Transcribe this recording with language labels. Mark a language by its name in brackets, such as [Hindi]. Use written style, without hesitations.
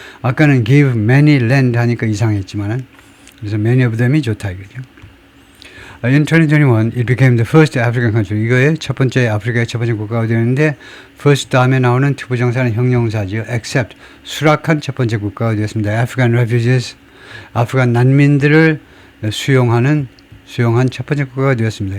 [Korean] 아까는 [English] give many land [Korean] 하니까 이상했지만은 그래서 many of them이 좋다 이거죠. [English] In 2021, it became the first African country. [Korean] 이거의 첫 번째 아프리카의 첫 번째 국가가 되었는데 first 다음에 나오는 투부정사는 형용사지요. except 수락한 첫 번째 국가가 되었습니다. [English] African refugees [Korean] 아프간 난민들을 수용한 첫 번째 국가가 되었습니다.